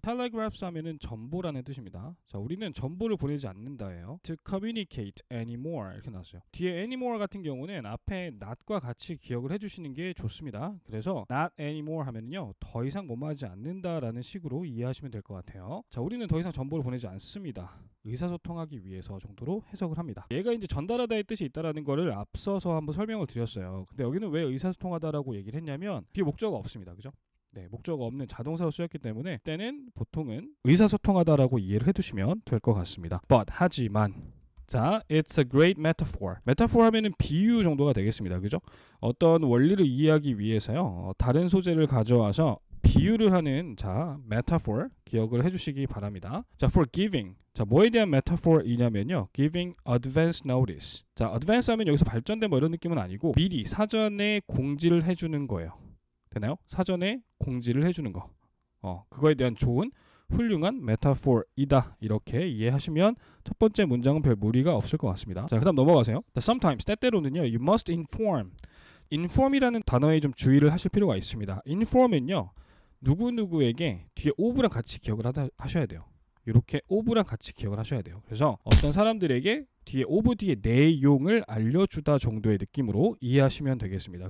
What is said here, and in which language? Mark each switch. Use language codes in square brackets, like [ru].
[ko] telegraphs 하면은 전보라는 뜻입니다. 자, 우리는 전보를 보내지 않는다예요. [en] to communicate anymore [ko] 이렇게 나왔어요. 뒤에 anymore 같은 경우는 앞에 not과 같이 기억을 해주시는 게 좋습니다. 그래서 not anymore 하면은요, 더 이상 뭐뭐하지 않는다라는 식으로 이해하시면 될 것 같아요. 자, 우리는 더 이상 전보를 보내지 않습니다. 의사소통하기 위해서 정도로 해석을 합니다. 얘가 이제 전달하다의 뜻이 있다라는 거를 앞서서 한번 설명을 드렸어요. 근데 여기는 왜 의사소통하다라고 얘기를 했냐면 뒤에 목적어가 없습니다. 그죠? 네, 목적어가 없는 자동사로 쓰였기 때문에 때는 보통은 의사소통하다라고 이해를 해두시면 될 것 같습니다. [en] But [ko] 하지만 자, [en] it's a great metaphor. [ko] metaphor 하면은 비유 정도가 되겠습니다. 그죠? 어떤 원리를 이해하기 위해서요. 다른 소재를 가져와서 비유를 하는 자, metaphor 기억을 해주시기 바랍니다. [en] 자, for giving. [ko] 자, 뭐에 대한 metaphor이냐면요. [en] giving advance notice. [ko] 자, advance 하면 여기서 발전된 뭐 이런 느낌은 아니고 미리 사전에 공지를 해주는 거예요. 되나요? 사전에 공지를 해주는 거. 그거에 대한 좋은 훌륭한 메타포이다 이렇게 이해하시면 첫 번째 문장은 별 무리가 없을 것 같습니다. 자, 그 다음 넘어가세요. [en] Sometimes [ko] 때때로는요, [en] you must inform. [ko] inform이라는 단어에 좀 주의를 하실 필요가 있습니다. inform은요, 누구누구에게 뒤에 of랑 같이 기억을 하셔야 돼요. 이렇게 of랑 같이 기억을 하셔야 돼요. 그래서 어떤 사람들에게 뒤에 of 뒤에 내용을 알려주다 정도의 느낌으로 이해하시면 되겠습니다.